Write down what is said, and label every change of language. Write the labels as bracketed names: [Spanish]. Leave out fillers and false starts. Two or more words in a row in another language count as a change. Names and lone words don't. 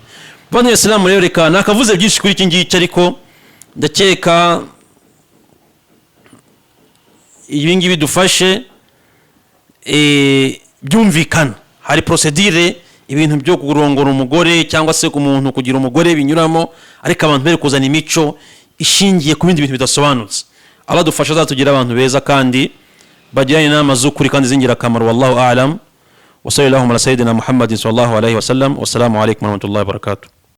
[Kinyarwanda] Bano Islam rero reka nakavuze byinshi kuri iki ngiki, ariko ndakeka ibi ngibi dufashe byumvikana. Hari procedure, ibintu byo kurongora umugore cyangwa se ku muntu kugira umugore binyuramo, ariko abantu bere kuzana imico ishingiye ku bindi bintu bidasobanutse. Allah dufasha azatugira abantu beza kandi bagiranye inama z'ukuri kandi zingira akamaro. [Arabic] والله أعلم. وصلى الله على سيدنا محمد صلى الله عليه وسلم. والسلام عليكم ورحمة الله وبركاته.